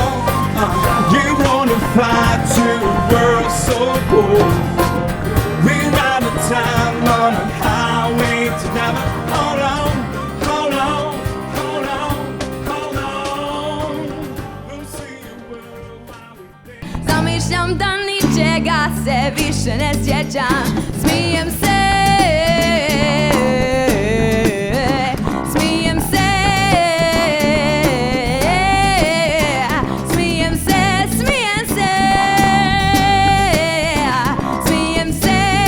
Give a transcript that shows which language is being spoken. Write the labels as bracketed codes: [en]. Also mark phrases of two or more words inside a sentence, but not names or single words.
[en] You wanna fly to a world so cold. We're out of time on a highway to never. Hold on, hold on, hold on, hold on. Who see you love, I will dare. [hr] Zamišljam da ničega se više ne sjećam. Smijem se, smijem se, smijem se, smijem se, smijem se.